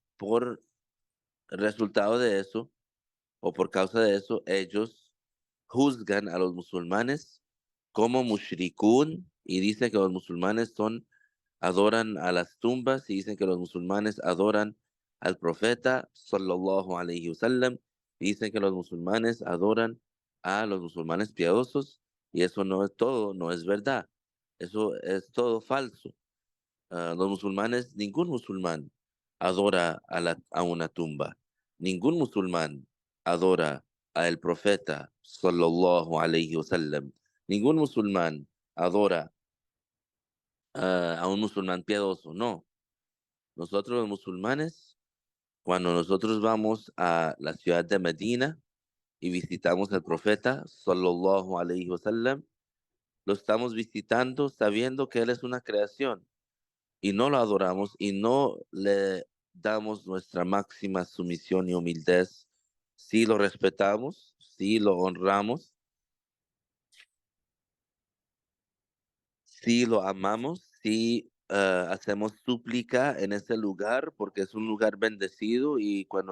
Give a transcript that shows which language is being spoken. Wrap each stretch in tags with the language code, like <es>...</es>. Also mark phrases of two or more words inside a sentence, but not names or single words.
<es>por resultado de eso o por causa de eso ellos juzgan a los musulmanes como mushrikun y dicen que los musulmanes adoran a las tumbas y dicen que los musulmanes adoran al profeta</es> <ar>صلى الله عليه وسلم</ar> <es>y dicen que los musulmanes adoran a los musulmanes piadosos y eso no es todo, no es verdad. Eso es todo falso. Los musulmanes, ningún musulmán adora a una tumba. Ningún musulmán adora al profeta</es> <ar>صلى الله عليه وسلم.</ar> <es>Ningún musulmán adora a un musulmán piadoso. No. Nosotros los musulmanes, cuando nosotros vamos a la ciudad de Medina y visitamos al profeta</es> <ar>صلى الله عليه وسلم,</ar> <es>lo estamos visitando sabiendo que él es una creación y no lo adoramos y no le damos nuestra máxima sumisión y humildad. Sí lo respetamos, sí lo honramos, sí lo amamos, sí hacemos súplica en ese lugar porque es un lugar bendecido y cuando</es>